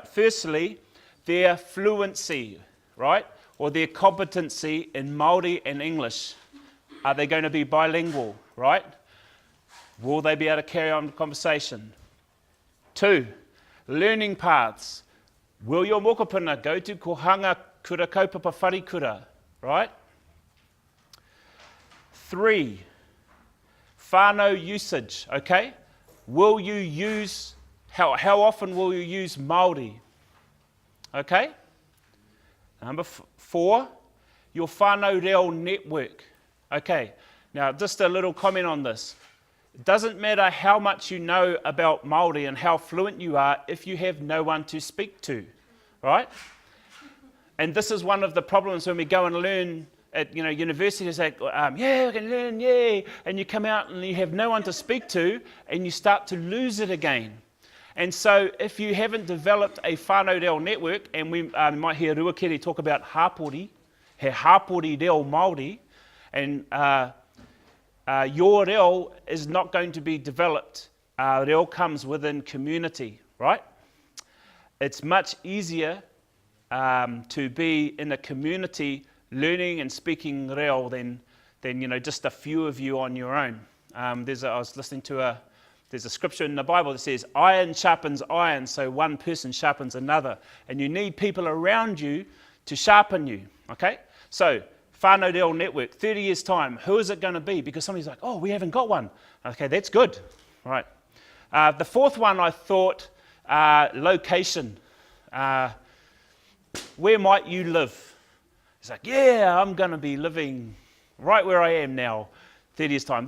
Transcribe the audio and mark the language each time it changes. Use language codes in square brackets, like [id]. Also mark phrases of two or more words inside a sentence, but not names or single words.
[en] Firstly, their fluency, right? Or their competency in Māori and English. Are they going to be bilingual, right? Will they be able to carry on the conversation? 2, learning paths. Will your mokopuna go to [mi] kohanga kura kaupapa wharikura, [en] right? 3, whānau usage, okay? Will you use, how often will you use Māori? Okay? Number 4, your [mi] whānau reo [en] network. Okay, now just a little comment on this. It doesn't matter how much you know about Māori and how fluent you are if you have no one to speak to, right? And this is one of the problems when we go and learn at university. It's like, yeah, I can learn, yeah. And you come out and you have no one to speak to and you start to lose it again. And so if you haven't developed a [mi] whānau reo [en] network, and we might hear Ruakere talk about hapori, [mi] he hapori reo Māori, [en] and your reo is not going to be developed. Reo comes within community, right? It's much easier to be in a community learning and speaking reo than just a few of you on your own. I was listening to there's a scripture in the Bible that says, iron sharpens iron, so one person sharpens another. And you need people around you to sharpen you, okay? So, [mi] whānau reo [en] network, 30 years' time, who is it going to be? Because somebody's like, oh, we haven't got one. Okay, that's good. All right. The 4th one, I thought, location. Where might you live? It's like, yeah, I'm going to be living right where I am now, 30 years' time.